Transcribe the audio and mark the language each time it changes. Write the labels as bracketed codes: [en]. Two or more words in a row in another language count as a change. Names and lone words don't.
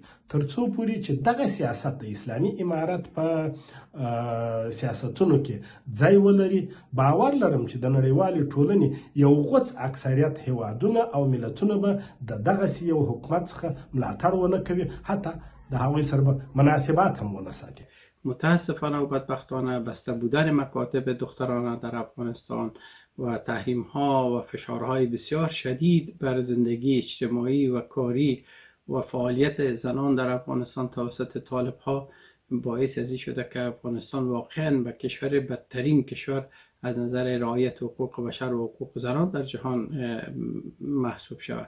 [ps] تر څو پورې چې دغه سیاست د اسلامي امارت په سیاستونو کې ځای ولري، باور لرم چې د نړیوالې ټولنې یو غوڅ اکثریت هیوادونه او ملتونه به د دغسې یو حکومت څخه ملاتړ ونه کوي، حتی د هغوی سره به مناسبات هم ونه ساتي. [fa] متاسفانه و بدبختانه بسته بودن مکاتب دخترانه در افغانستان و تحریم ها و فشارهای بسیار شدید بر زندگی اجتماعی و کاری و فعالیت زنان در افغانستان توسط طالب ها باعث ازی شده که افغانستان واقعا به کشور بدترین کشور از نظر رعایت حقوق بشر و حقوق زنان در جهان محسوب شود.